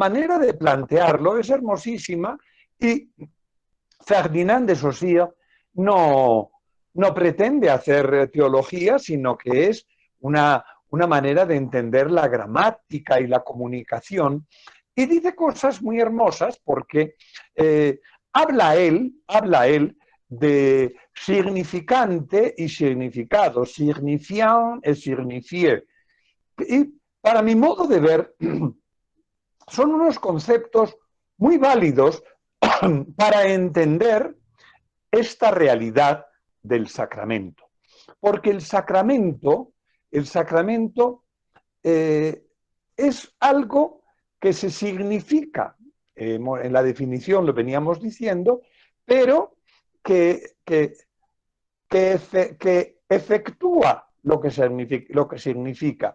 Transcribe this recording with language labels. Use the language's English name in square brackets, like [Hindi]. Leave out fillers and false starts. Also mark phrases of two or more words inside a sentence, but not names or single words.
[Spanish] manera de plantearlo es hermosísima, y Ferdinand de Saussure no pretende hacer teología, sino que es una manera de entender la gramática y la comunicación, y dice cosas muy hermosas porque habla él de significante y significado, [French] signifiant et signifié. [Spanish] Y para mi modo de ver, son unos conceptos muy válidos para entender esta realidad del sacramento. Porque el sacramento es algo que se significa, en la definición lo veníamos diciendo, pero que efectúa lo que significa.